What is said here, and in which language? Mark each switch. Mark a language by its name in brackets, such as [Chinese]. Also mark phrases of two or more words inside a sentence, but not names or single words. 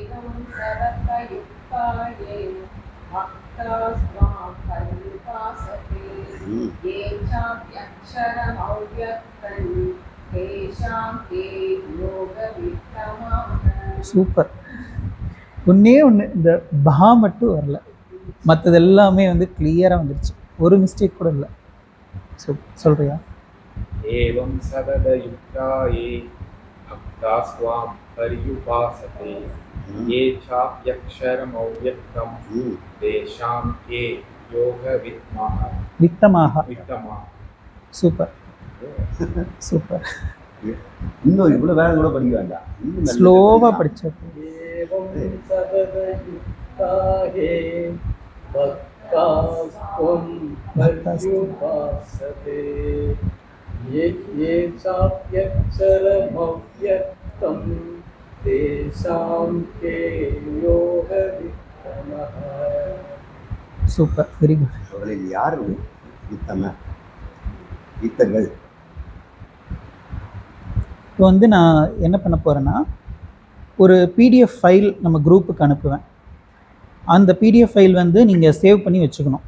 [Tamil] சூப்பர். ஒன்றே ஒன்று, இந்த பா மட்டும் வரல, மற்றது எல்லாமே வந்து கிளியராக வந்துருச்சு. ஒரு மிஸ்டேக் கூட இல்லை. சொல்றியா? [Sanskrit] एवं सददयुक्ता ये भक्ता स्वां पर्युपासते ये चाप्यक्षरमव्यक्तं तेषां के योगवित्तमः. [Tamil] சூப்பர் சூப்பர். இன்னும் இவ்வளோ வேலை கூட படிக்க வேண்டாம், ஸ்லோவாக படித்தது. [Sanskrit] एवं सततयुक्ता हे भक्तास्त्वं पर्युपासते ये चाप्यक्षरमव्यक्तं तेषां के योगविक्रमः. [Tamil] சூப்பர், [English] very good. [Tamil] அவர்களில் யார் வித்தம வித்தர்கள்? இப்போ வந்து நான் என்ன பண்ண போகிறேன்னா, ஒரு [English] PDF file [Tamil] நம்ம குரூப்புக்கு அனுப்புவேன். அந்த [English] PDF file [Tamil] வந்து நீங்கள் சேவ் பண்ணி வச்சுக்கணும்.